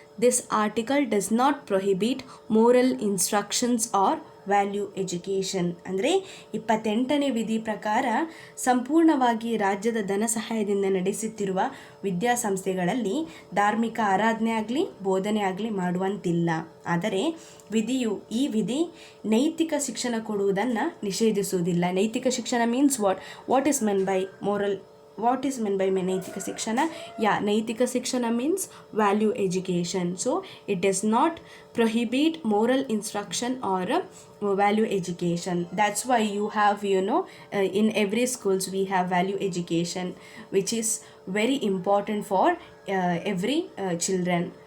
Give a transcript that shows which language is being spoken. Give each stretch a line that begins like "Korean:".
English: This article does not prohibit moral instructions or value education.
Kannada: ಅಂದರೆ 28ನೇ ವಿಧಿ ಪ್ರಕಾರ ಸಂಪೂರ್ಣವಾಗಿ ರಾಜ್ಯದ ಧನ ಸಹಾಯದಿಂದ ನಡೆಸುತ್ತಿರುವ ವಿದ್ಯಾಸಂಸ್ಥೆಗಳಲ್ಲಿ ಧಾರ್ಮಿಕ ಆರಾಧನೆ ಆಗಲಿ ಬೋಧನೆ ಆಗಲಿ ಮಾಡುವಂತಿಲ್ಲ. ಆದರೆ ಈ ವಿಧಿ ನೈತಿಕ ಶಿಕ್ಷಣ ಕೊಡುವುದನ್ನು ನಿಷೇಧಿಸುವುದಿಲ್ಲ.
English: ನೈತಿಕ ಶಿಕ್ಷಣ means what is meant by moral, what is meant by ನೈತಿಕ ಶಿಕ್ಷಣ? ನೈತಿಕ ಶಿಕ್ಷಣ means value education. So it does not prohibit moral instruction or value education. That's why you have in every schools we have value education, which is very important for every children.